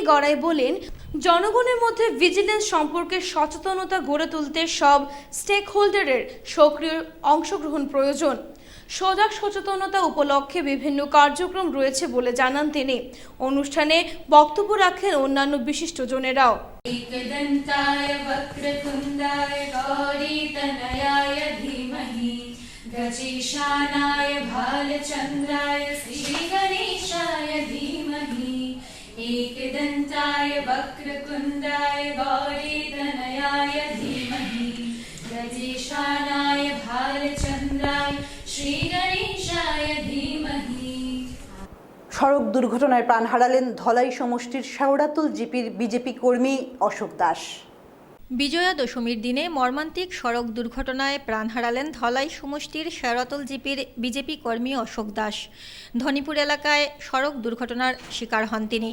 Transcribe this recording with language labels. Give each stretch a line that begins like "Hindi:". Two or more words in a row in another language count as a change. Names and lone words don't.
Bangla: গড়াই বলেন, জনগণের মধ্যে ভিজিলেন্স সম্পর্কে সচেতনতা গড়ে তুলতে সব স্টেক হোল্ডারের সক্রিয় অংশগ্রহণ প্রয়োজন। সজাগ সচেতনতা উপলক্ষে বিভিন্ন কার্যক্রম রয়েছে বলে জানান তিনি। অনুষ্ঠানে বক্তব্য রাখেন অন্যান্য বিশিষ্টজনেরাও।
Sanskrit: एकदन्ताय वक्रतुण्डाय गौरीतनयाय धीमहि गजेशानाय भालचन्द्राय श्रीगणेशाय धीमहि एकदन्ताय वक्रतुण्डाय गौरीतनयाय धीमहि गजेशानाय भालचन्द्राय श्रीगणेशाय धीमहि।
Bangla: সড়ক দুর্ঘটনায় প্রাণ হারালেন ধলাই সমষ্টির শেওড়াতুল জিপির বিজেপি কর্মী অশোক দাস। বিজয়া দশমীর দিনে মর্মান্তিক সড়ক দুর্ঘটনায় প্রাণ হারালেন ধলাই সমষ্টির শেওড়াতুল জিপির বিজেপি কর্মী অশোক দাস। ধনীপুর এলাকায় সড়ক দুর্ঘটনার শিকার হন তিনি।